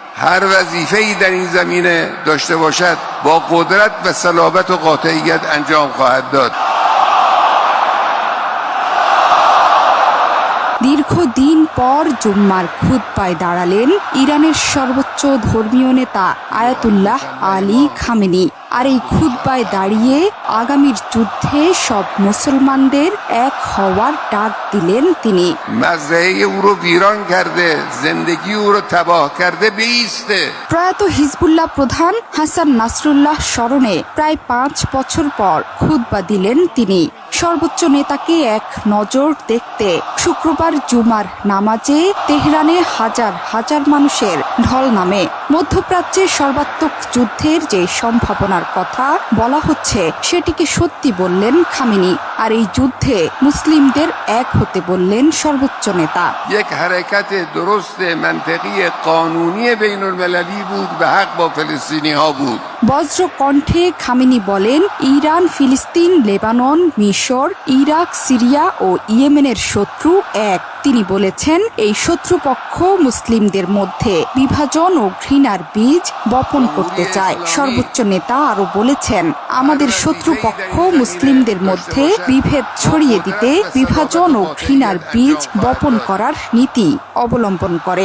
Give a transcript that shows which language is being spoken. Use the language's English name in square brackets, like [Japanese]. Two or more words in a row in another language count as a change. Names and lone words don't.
[Persian] هر وظیفه‌ای در این زمینه داشته باشد با قدرت و صلابت و قاطعیت انجام خواهد داد. [Bangla] দীর্ঘদিন পর জুম্মার খুতবায় দাঁড়ালেন ইরানের সর্বোচ্চ ধর্মীয় নেতা আয়াতুল্লাহ আলী খামেনি। আর এই খুতবায় দাঁড়িয়ে আগামীর যুদ্ধে সব মুসলমানদের এক হওয়ার ডাক দিলেন তিনি। [Persian] مزرعه او رو ویران کرده، زندگی او رو تباه کرده بیسته। [Bangla] প্রয়াত হিজবুল্লাহ প্রধান হাসান নাসরুল্লাহ স্মরণে প্রায় 5 বছর পর খুতবা দিলেন তিনি। সর্বোচ্চ নেতাকে এক নজর দেখতে শুক্রবার জুমার নামাজে তেহরানে হাজার হাজার মানুষের ঢল নামে। মধ্যপ্রাচ্যের সর্বাত্মক যুদ্ধের যে সম্ভাবনার কথা বলা হচ্ছে সেটিকে সত্যি বললেন খামেনি। আর এই যুদ্ধে মুসলিমদের এক হতে বললেন সর্বোচ্চ নেতা। [Persian] یک حرکت درست منطقی قانونی بین المللی بود به حق با فلسطینی ها بود। [Bangla] বজ্র কণ্ঠে খামেনি বলেন, ইরান, ফিলিস্তিন, লেবানন, মিশর, ইরাক, সিরিয়া ও ইয়েমেনের শত্রু এক। তিনি বলেছেন, এই শত্রুপক্ষ মুসলিমদের মধ্যে বিভাজন ও ঘৃণার বীজ বপন করতে চায়। সর্বোচ্চ নেতা আরো বলেছেন, আমাদের শত্রুপক্ষ মুসলিমদের মধ্যে বিভেদ ছড়িয়ে দিতে বিভাজন ও ঘৃণার বীজ বপন করার নীতি অবলম্বন করে।